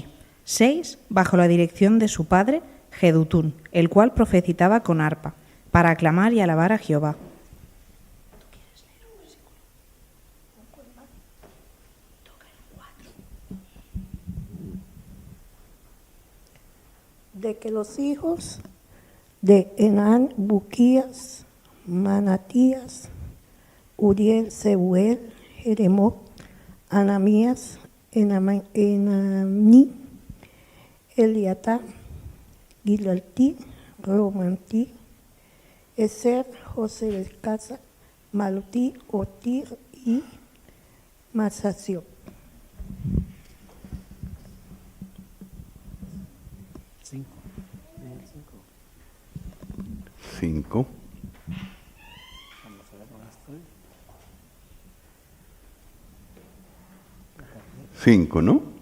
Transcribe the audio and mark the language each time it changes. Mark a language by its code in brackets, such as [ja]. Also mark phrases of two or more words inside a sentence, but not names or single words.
[es] 6, bajo la dirección de su padre, Jedutún, el cual profetizaba con arpa, para aclamar y alabar a Jehová. De que los hijos de Enán, Buquías, Manatías, Uriel, Seuel, Jeremot, Anamías, Enamní, Eliatá, Gilaltí, Romantí, Eser, José de Casa, Malutí, Otir y Masación. Cinco. Cinco, ¿no?